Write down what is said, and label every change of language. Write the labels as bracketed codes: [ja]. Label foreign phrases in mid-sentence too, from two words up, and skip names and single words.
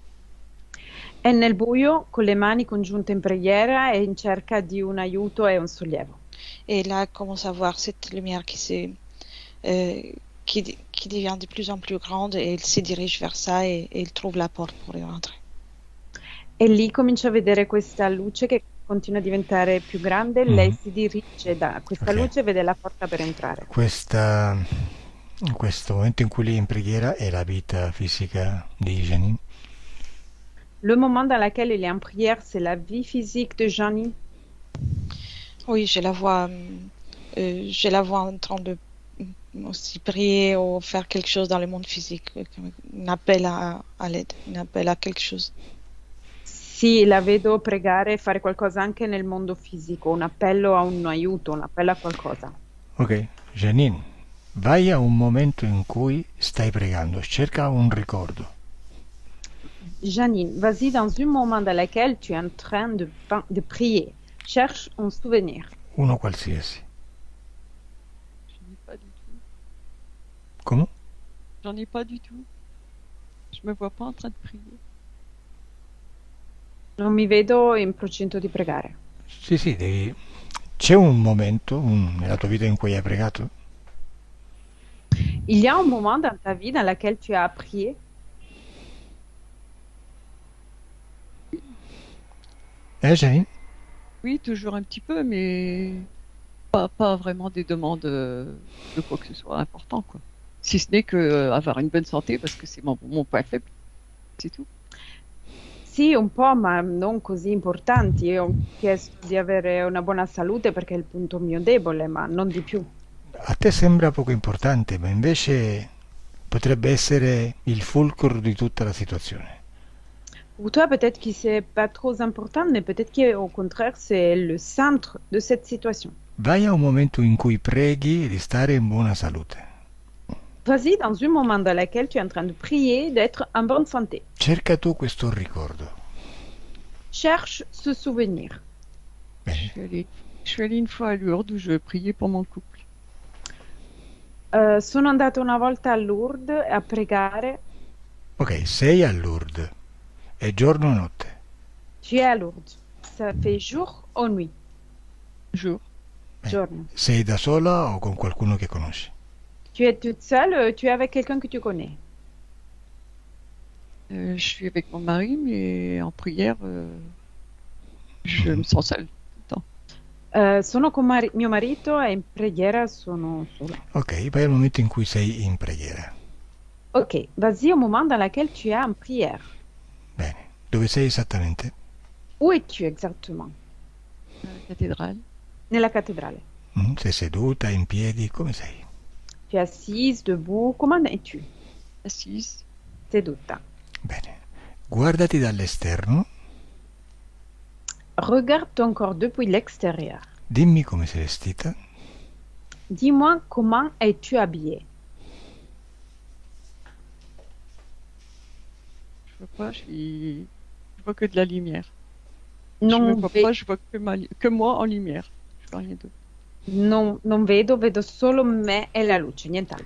[it] È nel buio, con le mani congiunte in preghiera e in cerca di un aiuto e un sollievo. [fr] Et là, elle commence à voir cette lumière qui devient de plus en plus grande et elle se dirige vers ça et elle trouve la porte pour y rentrer. [it] E lì comincia a vedere questa luce che continua a diventare più grande, lei si dirige da questa luce e vede la porta per entrare. In questo momento in cui lei è in preghiera è la vita fisica di Janine? [fr] Le moment dans lequel il est en prière, c'est la vie physique de Janine? Oui, je la vois en train de aussi prier ou faire quelque chose dans le monde physique, un appel à l'aide, un appel à quelque chose. [it] Sì, la vedo pregare e fare qualcosa anche nel mondo fisico, un appello a un aiuto, un appello a qualcosa. Ok, Janine, vai a un momento in cui stai pregando, cerca un ricordo. [fr] Janine, vas-y dans un moment dans lequel tu es en train de prier. Cherche un souvenir. [it] Uno qualsiasi. [fr] J'en ai pas du tout. [it] Come? [fr] J'en ai pas du tout. Je me vois pas en train de prier. [it] Non mi vedo in procinto di pregare. Sì, c'è un momento nella tua vita in cui hai pregato? [fr] Il y a un moment dans ta vie dans lequel tu as prié? Janine? Oui, toujours un petit peu, mais pas vraiment des demandes de quoi que ce soit important, quoi. Si ce n'est que avoir une bonne santé, parce que c'est mon point faible, c'est tout. [it] Sì, un po', ma non così importanti. Io ho chiesto di avere una buona salute perché è il punto mio debole, ma non di più. A te sembra poco importante, ma invece potrebbe essere il fulcro di tutta la situazione. [fr] Pour toi, peut-être que c'est pas trop important, mais peut-être qu'au contraire, c'est le centre de cette situation. [it] Vai a un momento in cui preghi di stare in buona salute. [fr] Vas-y dans un moment dans lequel tu es en train de prier d'être en bonne santé. [it] Cerca tu questo ricordo. [fr] Cherche ce souvenir. Je [it] Bene. [fr] suis allée une fois à Lourdes où je priais pour mon couple. [it] Sono andata una volta a Lourdes a pregare. Ok, sei a Lourdes. È giorno o notte? [fr] Tu es à Lourdes. Ça fait jour ou nuit? Jour. [it] Giorno. Sei da sola o con qualcuno che conosci? [fr] Tu es toute seule, tu es avec quelqu'un que tu connais. Je suis avec mon mari, mais en prière, je me sens seule. [it] Sono con mio marito e in preghiera sono sola. Ok, vai al momento in cui sei in preghiera. [fr] Ok, vas-y au moment dans lequel tu es en prière. [it] Bene. Dove sei esattamente? [fr] Où es-tu exactement? À la cathédrale. [it] Nella cattedrale. Sei seduta, in piedi, come sei? [fr] Tu es assise, debout, comment es-tu? Assise. [it] Seduta. Bene. Guardati dall'esterno, [fr] Regarde ton corps depuis l'extérieur. [it] dimmi come sei vestita. [fr] Dis-moi comment es-tu habillée? Je vois pas, je vois que de la lumière. Je [it] Non, [fr] me vois pas, je vois que moi en lumière. Je vois rien d'autre. [it] non vedo, vedo solo me e la luce, nient'altro.